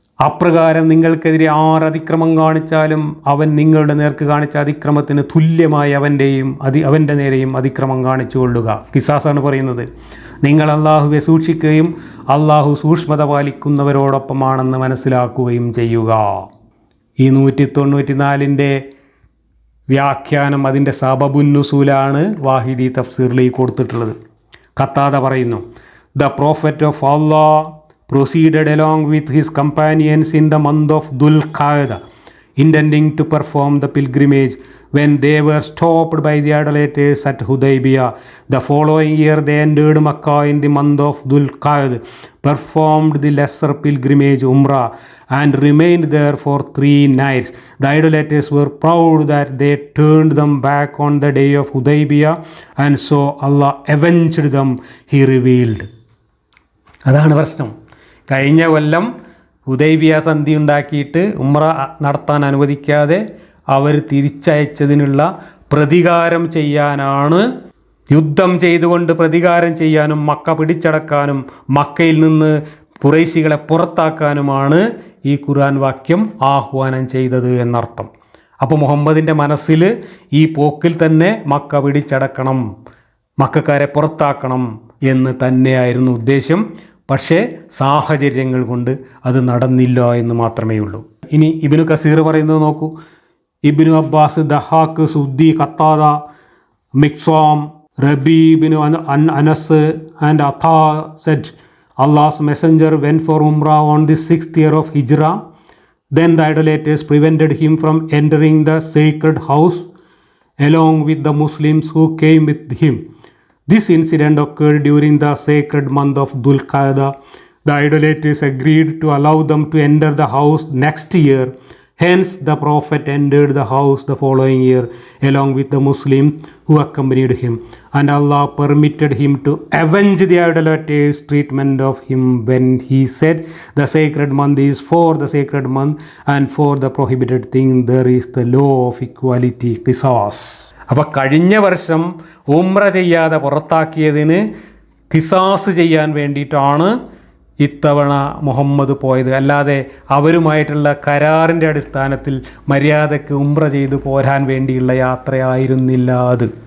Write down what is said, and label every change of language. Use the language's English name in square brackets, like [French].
[Malayalam] അപ്രകാരം നിങ്ങൾക്കെതിരെ അതിക്രമം കാണിച്ചാലും അവൻ നിങ്ങളുടെ നേർക്ക് കാണിച്ച അതിക്രമത്തിന് തുല്യമായി അവൻ്റെ നേരെയും അതിക്രമം കാണിച്ചു കൊള്ളുക. ഖിസാസാണ് പറയുന്നത്. നിങ്ങൾ അള്ളാഹുവെ സൂക്ഷിക്കുകയും അള്ളാഹു സൂക്ഷ്മത പാലിക്കുന്നവരോടൊപ്പമാണെന്ന് മനസ്സിലാക്കുകയും ചെയ്യുക. ഈ 194 വ്യാഖ്യാനം, അതിൻ്റെ സബബുന്നുസൂലാണ് വാഹിദി തഫ്സീറിൽ കൊടുത്തിട്ടുള്ളത്. [English] Qatadah [Malayalam] പറയുന്നു, [English] The prophet of Allah proceeded along with his companions in the month of Dhul Qa'dah, intending to perform the pilgrimage. When they were stopped by the idolaters at Hudaybiyah, the following year they entered Makkah in the month of Dhul Qa'dah, performed the lesser pilgrimage Umrah, and remained there for 3 nights. The idolaters were proud that they turned them back on the day of Hudaybiyah, and so Allah avenged them, he revealed. [Malayalam] അതാണ് പ്രശ്നം. കഴിഞ്ഞ കൊല്ലം Hudaibiya സന്ധി ഉണ്ടാക്കിയിട്ട് ഉംറ നടത്താൻ അനുവദിക്കാതെ അവർ തിരിച്ചയച്ചതിനുള്ള പ്രതികാരം ചെയ്യാനാണ്, യുദ്ധം ചെയ്തുകൊണ്ട് പ്രതികാരം ചെയ്യാനും മക്ക പിടിച്ചടക്കാനും മക്കയിൽ നിന്ന് ഖുറൈശികളെ പുറത്താക്കാനുമാണ് ഈ ഖുർആൻ വാക്യം ആഹ്വാനം ചെയ്തത് എന്നർത്ഥം. അപ്പോൾ മുഹമ്മദിൻ്റെ മനസ്സിൽ ഈ പോക്കിൽ തന്നെ മക്ക പിടിച്ചടക്കണം, മക്കക്കാരെ പുറത്താക്കണം എന്ന് തന്നെയായിരുന്നു ഉദ്ദേശം. പക്ഷേ സാഹചര്യങ്ങൾ കൊണ്ട് അത് നടന്നില്ല എന്ന് മാത്രമേ ഉള്ളൂ. ഇനി ഇബ്നു കസീർ പറയുന്നത് നോക്കൂ. [English] Ibn Abbas, Dahhak, Suddi, Qatadah, Miqsam, Rabi ibn Anas and Atha said, Allah's messenger went for Umrah on the 6th year of Hijrah. Then the idolaters prevented him from entering the sacred house along with the Muslims who came with him. This incident occurred during the sacred month of Dhul Qa'dah. The idolaters agreed to allow them to enter the house next year. Hence, the Prophet entered the house the following year along with the Muslims who accompanied him. And Allah permitted him to avenge the idolaters' treatment of him when he said, the sacred month is for the sacred month, and for the prohibited thing there is the law of equality, qisas. [Malayalam] അപ്പോൾ കഴിഞ്ഞ വർഷം ഉംറ ചെയ്യാതെ പുറത്താക്കിയതിന് ഖിസാസ് ചെയ്യാൻ വേണ്ടിയിട്ടാണ് ഇത്തവണ മുഹമ്മദ് പോയത്. അല്ലാതെ അവരുമായിട്ടുള്ള കരാറിൻ്റെ അടിസ്ഥാനത്തിൽ മര്യാദയ്ക്ക് ഉംറ ചെയ്ത് പോരാൻ വേണ്ടിയുള്ള യാത്രയായിരുന്നില്ല അത്.